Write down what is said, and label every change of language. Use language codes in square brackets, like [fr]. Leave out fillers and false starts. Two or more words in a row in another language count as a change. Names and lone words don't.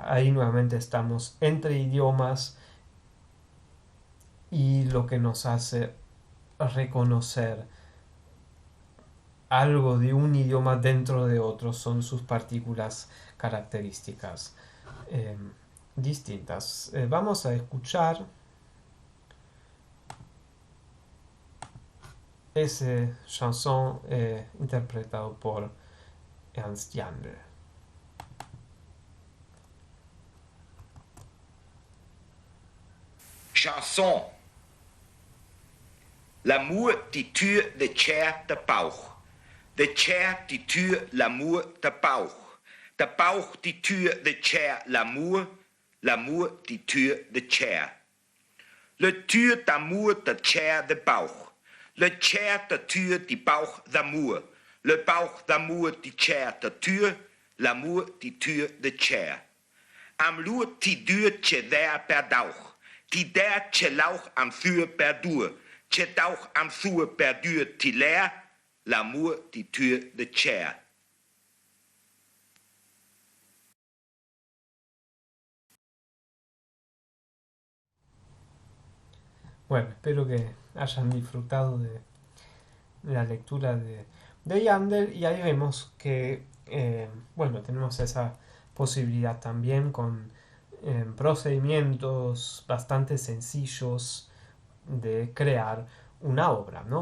[es] Ahí nuevamente estamos entre idiomas y lo que nos hace reconocer algo de un idioma dentro de otro son sus partículas características eh, distintas. Vamos a escuchar ese chanson interpretado por Ernst Jandl. Chanson. [fr] L'amour die tue de chair de bauch. De chair die tue l'amour de bauch. De bauch die tue de chair l'amour. L'amour die tue de chair. Le tue d'amour de chair de bauch. Le chair de tue die bauch d'amour. Le bauch d'amour die chair de tue. L'amour die tue de chair. Am loer die duur tje der per dauch. Die der tje lauch am thuur per duur. Tje dauch am thuur per duur die leer. L'amour die tuur de chair. [es] Bueno, espero que hayan disfrutado de la lectura de Yandel y ahí vemos que, bueno, tenemos esa posibilidad también con procedimientos bastante sencillos de crear una obra, ¿no?